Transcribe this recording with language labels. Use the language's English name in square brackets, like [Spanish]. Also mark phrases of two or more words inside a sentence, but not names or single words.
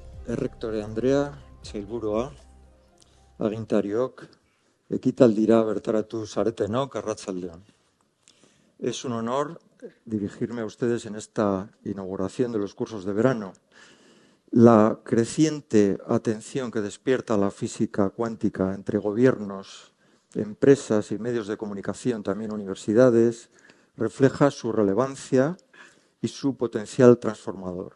[Basque] Errektore Andrea, sailburua, agintariok, ekitaldira bertaratu zaretenok, arratsaldeon. [Spanish] Es un honor dirigirme a ustedes en esta inauguración de los cursos de verano. La creciente atención que despierta la física cuántica entre gobiernos, empresas y medios de comunicación, también universidades, refleja su relevancia y su potencial transformador.